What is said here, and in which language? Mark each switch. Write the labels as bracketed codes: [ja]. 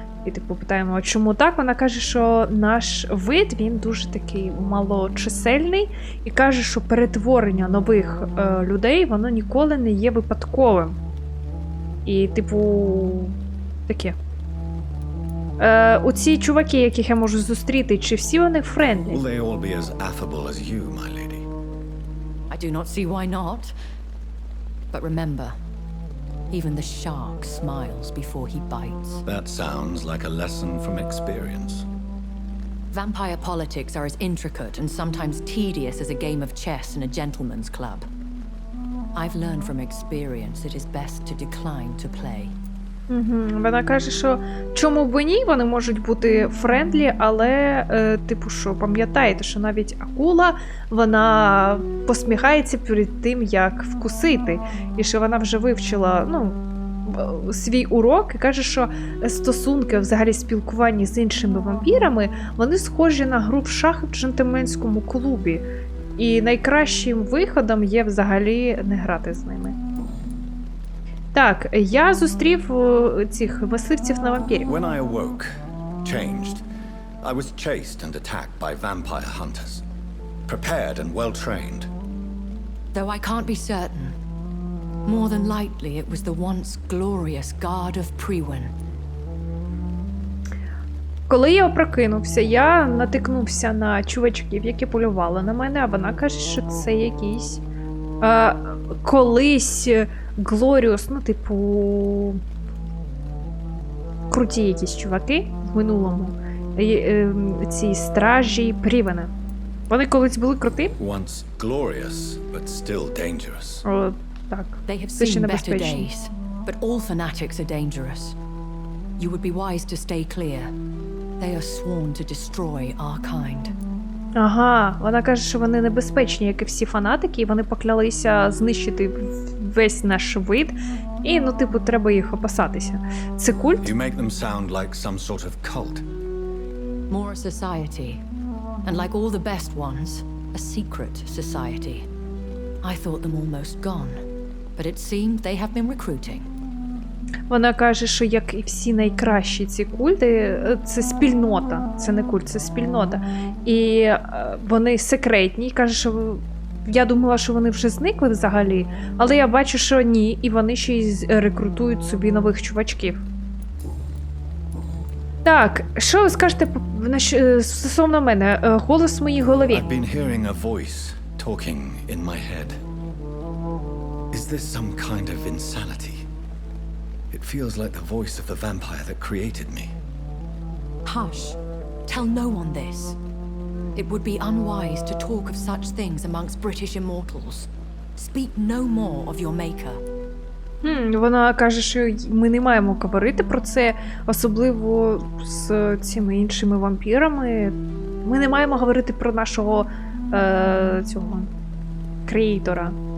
[uk] І типу питаємо, чому так? Вона каже, що наш вид, він дуже такий малочисельний, і каже, що перетворення нових людей, воно ніколи не є випадковим. І типу таке. Оці чуваки, яких я можу зустріти, чи всі вони френдлі? [en] Will they all be as affable as you, my lady? I do not see why not. But remember, even the shark smiles before he bites. That sounds like a lesson from experience. Vampire politics are as intricate and sometimes tedious as a game of chess in a gentleman's club. I've learned from experience it is best to decline to play. [uk] Вона каже, що чому б ні, вони можуть бути френдлі, але, типу, що пам'ятаєте, що навіть акула, вона посміхається перед тим, як вкусити. І що вона вже вивчила, свій урок і каже, що стосунки, взагалі спілкування з іншими вампірами, вони схожі на гру в шахи в джентльменському клубі. І найкращим виходом є взагалі не грати з ними. Так, я зустрів цих мисливців на вампірів. [en] When I awoke, changed, I was chased and attacked by vampire hunters. Prepared and well trained. Though I can't be certain, more than likely it was the once glorious guard of Priwen. [uk] Коли я прокинувся, я натикнувся на чувачків, які полювали на мене, а вона каже, що це якісь колись Глоріус, типу круті якісь чуваки в минулому. Ці стражі Прівена. Вони колись були круті? [en] Once glorious, but still dangerous. [uk] О, так. [en] They have [uk] Це ще [en] seen better [uk] небезпечно. [en] days, but all fanatics are dangerous. You would be wise to stay clear. They are sworn to destroy our kind. [uk] Ага, вона каже, що вони небезпечні, як і всі фанатики, і вони поклялися знищити весь наш вид, і, типу, треба їх опасатися. Це культ? [en] You make them sound like some sort of cult. More a society, and like all the best ones, a secret society. I thought them almost gone, but it seemed they have been recruiting. [uk] Вона каже, що як і всі найкращі ці культи, це спільнота, це не культ, це спільнота. І вони секретні, каже, що я думала, що вони вже зникли взагалі, але я бачу, що ні, і вони ще й рекрутують собі нових чувачків. Так, що ви скажете стосовно мене? Голос в моїй голові. [en] I've been hearing a voice talking in my head. Is this some kind of insanity? It feels like the voice of the vampire that created me. Hush. Tell no one this. It would be unwise to talk of such things amongst British immortals. Speak no more of your maker. [uk] Вона каже, що ми не маємо говорити про це, особливо з цими іншими вампірами. Ми не маємо говорити про нашого цього креатора.